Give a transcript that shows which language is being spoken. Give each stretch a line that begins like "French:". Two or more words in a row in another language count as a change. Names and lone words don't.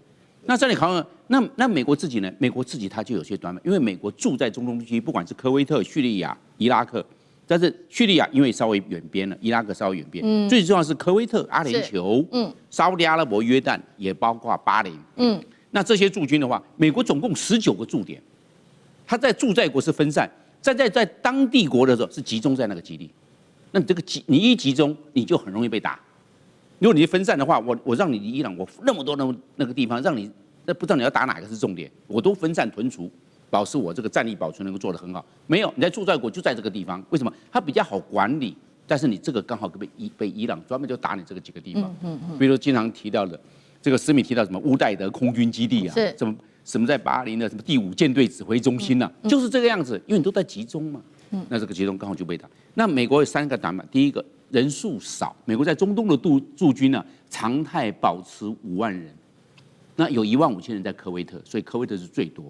Chinese: 那戰略考量，那美國自己呢？美國自己它就有些短板，因為美國住在中東地區，不管是科威特、敘利亞、伊拉克，但是敘利亞因為稍微遠邊了，伊拉克稍微遠邊，最重要是科威特、阿聯酋、沙烏地阿拉伯、約旦，也包括巴林。那這些駐軍的話，美國總共19個駐點，它在驻在國是分散，在當地國的時候是集中在那個基地。那你这個你一集中，你就很容易被打。如果你分散的話，我讓你離伊朗，我那麼多那個地方，讓你那不知道你要打哪個是重點，我都分散屯除，保持我這個戰力保存能夠做得很好。沒有，你在驻在國就在這個地方，為什麼？它比較好管理，但是你這個剛好被伊朗專門就打你這個幾個地方。比如說經常提到的這個史密提到什麼烏代德空軍基地啊，什麼在巴林的什麼第5艦隊指揮中心啊，就是這個樣子，因為你都在集中嘛。那這個集中剛好就被打。那美國有3個短板，第一個人數少，美國在中東的駐軍呢，常態保持5萬人，那有15000人在科威特，所以科威特是最多。